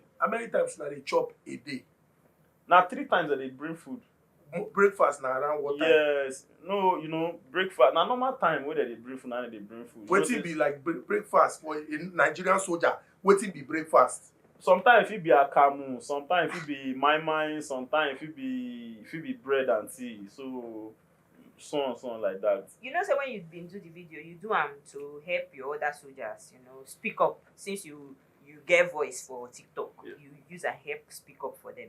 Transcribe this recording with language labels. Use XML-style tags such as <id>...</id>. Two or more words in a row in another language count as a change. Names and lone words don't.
<pcm>How many times una dey chop a day? na 3 times that they bring food. Breakfast na around what time? Yes, no, breakfast na normal time wey they bring food, na they bring food. Wetin be like breakfast for a Nigerian soldier? Wetin be breakfast? Sometimes it be akamu, sometimes it be mai, sometimes it be bread and tea. So on like that. You know, so when you been do the video, you do to help your other soldiers, speak up. Since you get voice for TikTok, you use a help speak up for them.</pcm>